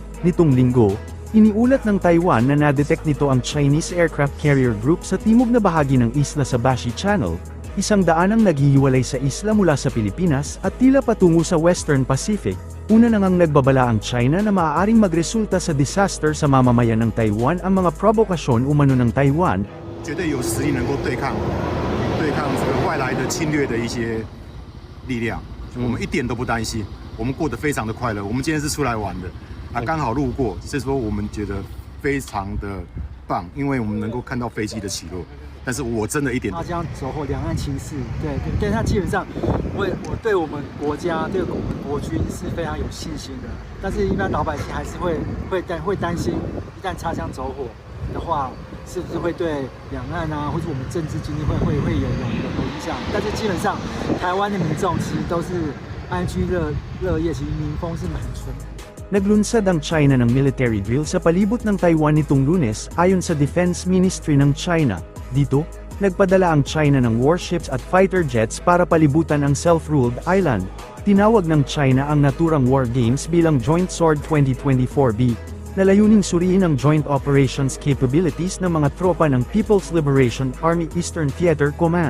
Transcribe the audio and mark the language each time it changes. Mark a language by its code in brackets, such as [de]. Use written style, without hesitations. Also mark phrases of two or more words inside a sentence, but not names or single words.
[tl] Nitong linggo, iniulat ng Taiwan na nadetect nito ang [en] Chinese Aircraft Carrier Group [tl] sa timog na bahagi ng isla sa Bashi Channel, isang daanang naghihiwalay sa isla mula sa Pilipinas at tila patungo sa Western Pacific. Una na ngang nagbabala ang China na maaaring magresulta sa disaster sa mamamayan ng Taiwan ang mga provokasyon umano ng Taiwan. [zh] 绝对有实力能够对抗这个外来的侵略的一些力量，我们一点都不担心，我们过得非常的快乐。我们今天是出来玩的，刚好路过，所以说我们觉得非常的棒，因为我们能够看到飞机的起落。但是我真的一点擦枪走火，两岸情势，对，他基本上，我对我们国家，对我们国军是非常有信心的。但是，一般老百姓还是会担心，一旦擦枪走火的话，是不是会对两岸啊，或者我们政治经济会有影响？但是基本上，台湾的民众其实都是安居乐业，其实民风是蛮纯。 [tl] Naglunsad ang China ng [en] military drill [tl] sa palibot ng Taiwan nitong Lunes ayon sa Defense Ministry ng China. Dito, nagpadala ang China ng warships at [en] fighter jets [tl] para palibutan ang [en] self-ruled island. [tl] Tinawag ng China ang naturang [en] war games [tl] bilang Joint Sword 2024B, na layuning suriin ang [en] joint operations capabilities [tl] ng mga tropa ng People's Liberation Army Eastern Theater Command.